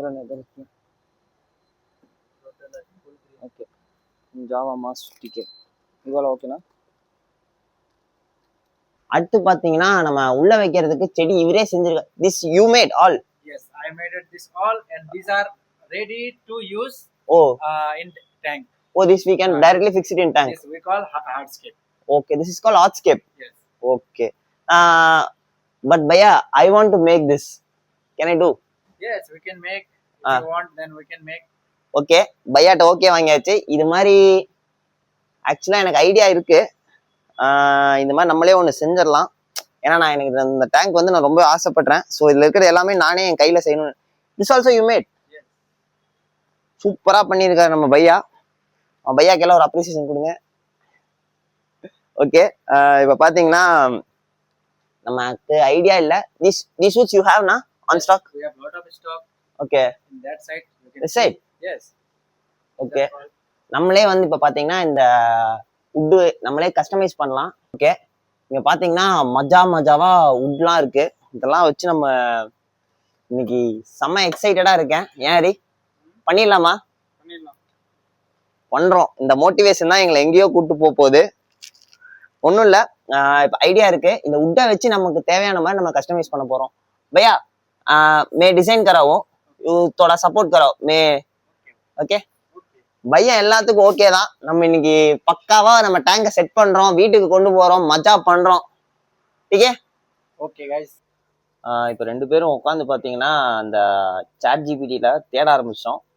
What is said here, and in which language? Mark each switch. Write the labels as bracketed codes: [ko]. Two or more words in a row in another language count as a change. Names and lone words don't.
[hi] ओके, जावा मास ठीक है. [ta] இவ்வளோ ஓகேண்ணா. அடுத்து பாத்தீங்கன்னா நம்ம உள்ள வைக்கிறதுக்கு செடி இவரே செஞ்சிருக்க. [en] this you made all. Yes, I made it this all, and these are ready to use ஓ in tank. oh this we can directly fix it in tank. This we call hardscape. Okay, this is called hardscape. Yes. Okay. But Bhaiya, I want to make this. Can I do? Yes, we can make. If you want, then we can make. [ta] ஓகே பையாட்ட ஓகே வாங்கியாச்சு. இது மாதிரி ஆக்சுவலாக எனக்கு ஐடியா இருக்கு. இந்த மாதிரி நம்மளே ஒன்று செஞ்சிடலாம். ஏன்னா நான் எனக்கு இந்த டேங்க் வந்து நான் ரொம்ப ஆசைப்படுறேன். ஸோ இதில் இருக்கிற எல்லாமே நானே என் கையில் செய்யணும். [en] this also you made. [ta] சூப்பராக பண்ணியிருக்காரு நம்ம பையா. பையாக்கெல்லாம் ஒரு அப்ரிசியேஷன் கொடுங்க. ஓகே இப்போ பார்த்தீங்கன்னா நமக்கு ஐடியா இல்லை. [en] these suits you have na on stock? We have lot of stock. Okay. In that side. This side? Yes. Okay. [ta] நம்மளே வந்து இப்போ பார்த்தீங்கன்னா இந்த உட்டு நம்மளே கஸ்டமைஸ் பண்ணலாம். ஓகே இங்கே பார்த்தீங்கன்னா மஜாவா உட்லாம் இருக்கு. இதெல்லாம் வச்சு நம்ம இன்னைக்கு செம்ம எக்ஸைட்டடா இருக்கேன். ஏன் ஹரி பண்ணிடலாமா? பண்றோம். இந்த மோட்டிவேஷன் தான் எங்களை எங்கேயோ கூட்டு போகுது. ஒன்றும் இல்லை, இப்போ ஐடியா இருக்கு. இந்த உட்டை வச்சு நமக்கு தேவையான மாதிரி நம்ம கஸ்டமைஸ் பண்ண போறோம். [hi] भैया मैं डिजाइन कराओ, थोड़ा सपोर्ट कराओ मैं. [ta] ஓகே பையன் எல்லாத்துக்கும் ஓகே தான். நம்ம இன்னைக்கு பக்காவா நம்ம டேங்கை செட் பண்றோம், வீட்டுக்கு கொண்டு போறோம், மஜா பண்றோம். ஓகே [en] okay guys. [ta] இப்போ ரெண்டு பேரும் உட்காந்து பார்த்தீங்கன்னா அந்த சாட் ஜிபிடியில தேட ஆரம்பிச்சோம்.